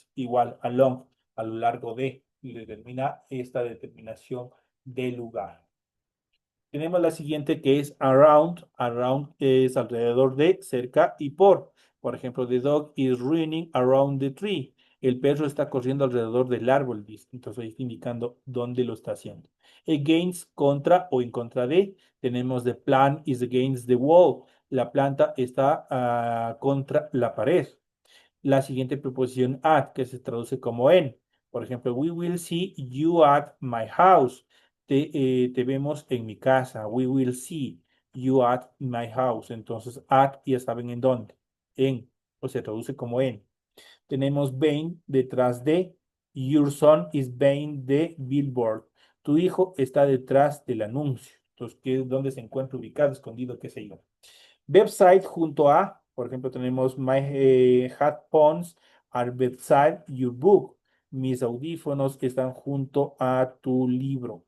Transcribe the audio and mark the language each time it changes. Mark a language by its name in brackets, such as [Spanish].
[Spanish] Igual, along, a lo largo de, y determina esta determinación de lugar. Tenemos la siguiente que es around. Around es alrededor de, cerca y por. Por ejemplo, [English] the dog is running around the tree. [Spanish] El perro está corriendo alrededor del árbol, dice. Entonces ahí está indicando dónde lo está haciendo. Against, contra o en contra de. Tenemos [English] the plant is against the wall. [Spanish] La planta está contra la pared. La siguiente preposición at, que se traduce como en. Por ejemplo, [English] we will see you at my house. [Spanish] Te vemos en mi casa. [English] We will see you at my house. [Spanish] Entonces, at ya saben en dónde. En, o se traduce como en. Tenemos behind, detrás de. [English] Your son is behind the billboard. [Spanish] Tu hijo está detrás del anuncio. Entonces, ¿qué, dónde se encuentra ubicado, escondido, qué sé yo? [English] Website [Spanish] junto a, por ejemplo, tenemos [English] My headphones are beside your book. [Spanish] Mis audífonos están junto a tu libro.